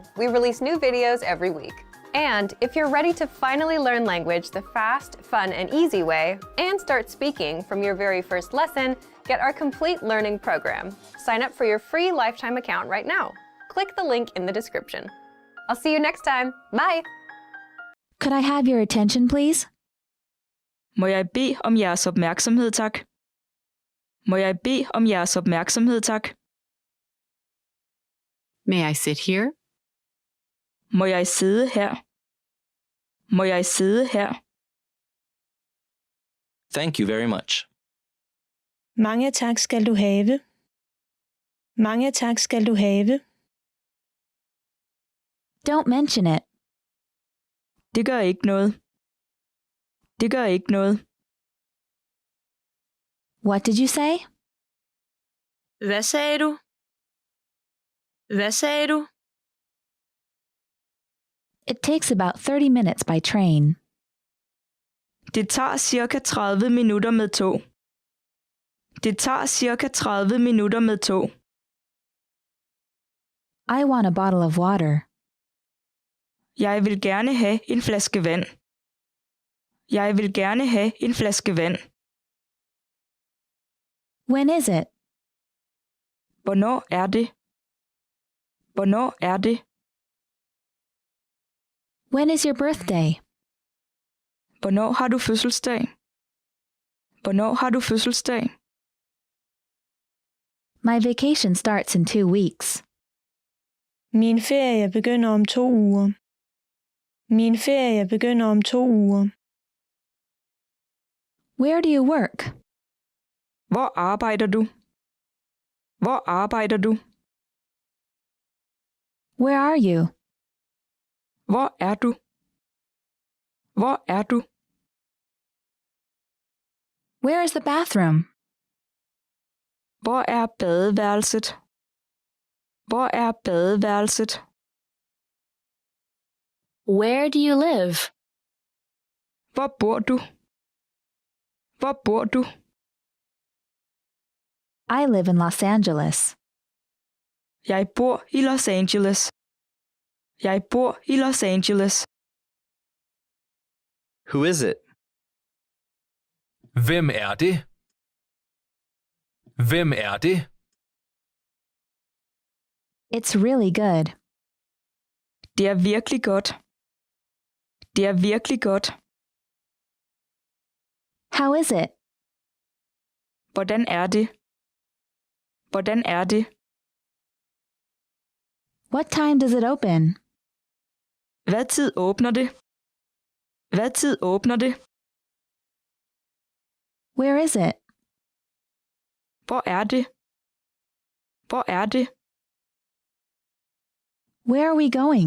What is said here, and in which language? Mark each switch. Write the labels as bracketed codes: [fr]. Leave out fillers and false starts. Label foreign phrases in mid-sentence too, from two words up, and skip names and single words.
[en] We release new videos every week. And if you're ready to finally learn language the fast, fun, and easy way, and start speaking from your very first lesson, get our complete learning program. Sign up for your free lifetime account right now. Click the link in the description. I'll see you next time. Bye! Could I have your attention, please? [da] Må jeg bede om jeres opmærksomhed, tak? Må jeg bede om jeres opmærksomhed, tak? [en] May I sit here? [da] Må jeg sidde her? Må jeg sidde her? [en] Thank you very much. [da] Mange tak skal du have. Mange tak skal du have. [en] Don't mention it. [da] Det gør ikke noget. Det gør ikke noget. [en] What did you say? [da] Hvad sagde du? Hvad sagde du? [en] It takes about 30 minutes by train. [da] Det tager cirka 30 minutter med tog. Det tager cirka 30 minutter med tog. [en] I want a bottle of water. [da] Jeg vil gerne have en flaske vand. Jeg vil gerne have en flaske vand. [en] When is it? [da] Hvornår er det? Hvornår er det? [en] When is your birthday? [da] Hvornår har du fødselsdag? Hvornår har du fødselsdag? [en] My vacation starts in 2 weeks. [da] Min ferie begynder om 2 uger. Min ferie begynder om 2 uger. [en] Where do you work? [da] Hvor arbejder du? Hvor arbejder du? [en] Where are you? [da] Hvor er du? Hvor er du? [en] Where is the bathroom? [da] Hvor er badeværelset? Hvor er badeværelset? [en] Where do you live? [da] Hvor bor du? Hvor bor du? [en] I live in Los Angeles. [da] Jeg bor i Los Angeles. Jeg bor i Los Angeles. [en] Who is it? [da] Hvem er det? Hvem er det? [en] It's really good. [da] Det er virkelig godt. Det er virkelig godt. [en] How is it? [da] Hvordan er det? Hvordan er det? [en] What time does it open? [da] Hvad tid åbner det? Hvad tid åbner det? [en] Where is it? [da] Hvor er det? Hvor er det? [en] Where are we going?